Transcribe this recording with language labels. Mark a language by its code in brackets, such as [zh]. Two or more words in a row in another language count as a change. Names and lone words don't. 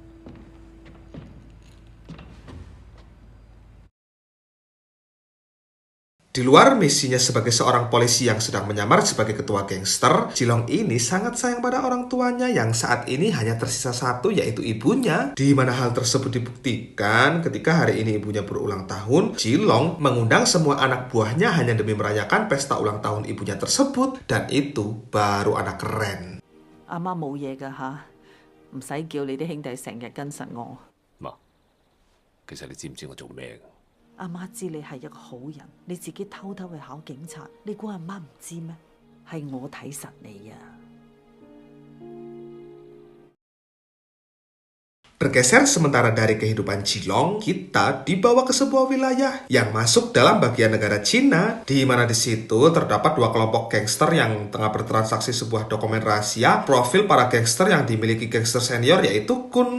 [id] Di luar misinya sebagai seorang polisi yang sedang menyamar sebagai ketua gangster, Jilong ini sangat sayang pada orang tuanya yang saat ini hanya tersisa satu, yaitu ibunya. Di mana hal tersebut dibuktikan ketika hari ini ibunya berulang tahun, Jilong mengundang semua anak buahnya hanya demi merayakan pesta ulang tahun ibunya tersebut, dan itu baru anak keren. [yue] 阿媽冇嘢㗎吓，唔使叫你啲兄弟成日跟實我。媽，其實你知唔知我做咩㗎？阿媽知你係一個好人，你自己偷偷去考警察，你估阿媽唔知咩？係我睇實你啊！ [id] Bergeser sementara dari kehidupan Jilong, kita dibawa ke sebuah wilayah yang masuk dalam bagian negara Cina, di mana di situ terdapat dua kelompok gangster yang tengah bertransaksi sebuah dokumen rahasia profil para gangster yang dimiliki gangster senior, yaitu Kun.